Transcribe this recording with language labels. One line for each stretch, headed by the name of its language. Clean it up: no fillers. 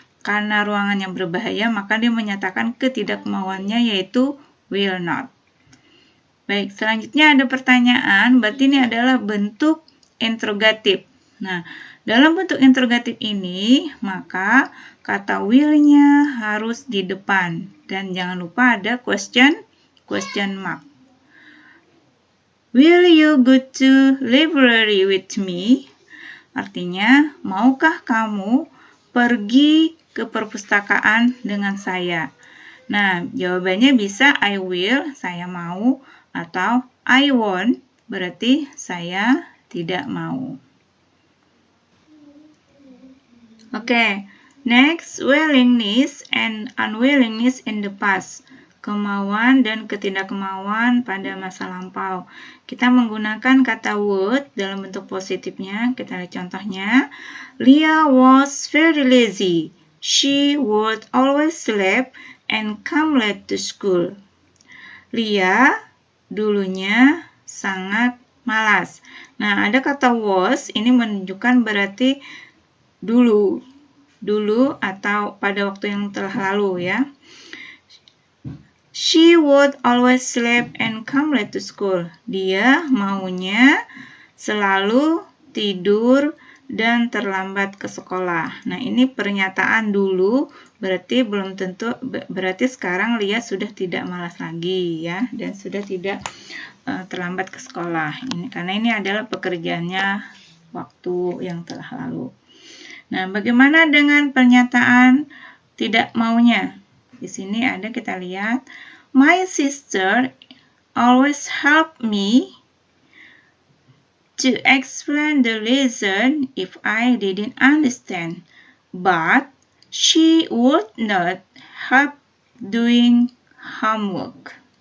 Indonesian: karena ruangannya berbahaya, maka dia menyatakan ketidakmauannya yaitu
English: will not.
Indonesian: Baik, selanjutnya ada pertanyaan, berarti ini adalah bentuk interrogatif. Nah, dalam bentuk interrogatif ini, maka kata will-nya harus di depan. Dan jangan lupa ada question mark.
English: Will you go to library with me?
Indonesian: Artinya, maukah kamu pergi ke perpustakaan dengan saya? Nah, jawabannya bisa
English: I will,
Indonesian: saya mau, atau
English: I won't,
Indonesian: berarti saya tidak mau.
English: Oke, next, willingness and unwillingness in the past.
Indonesian: Kemauan dan ketidakmauan pada masa lampau. Kita menggunakan kata would dalam bentuk positifnya. Kita lihat contohnya.
English: Leah was very lazy. She would always sleep and come late to school.
Indonesian: Leah dulunya sangat malas. Nah, ada kata was, ini menunjukkan berarti dulu atau pada waktu yang telah lalu ya.
English: She would always sleep and come late to school.
Indonesian: Dia maunya selalu tidur dan terlambat ke sekolah. Nah, ini pernyataan dulu, berarti belum tentu, berarti sekarang Lia sudah tidak malas lagi ya, dan sudah tidak terlambat ke sekolah. Karena ini adalah pekerjaannya waktu yang telah lalu. Nah, bagaimana dengan pernyataan tidak maunya? Di sini ada, kita lihat,
English: my sister always help me to explain the lesson if I didn't understand, but she would not help doing homework.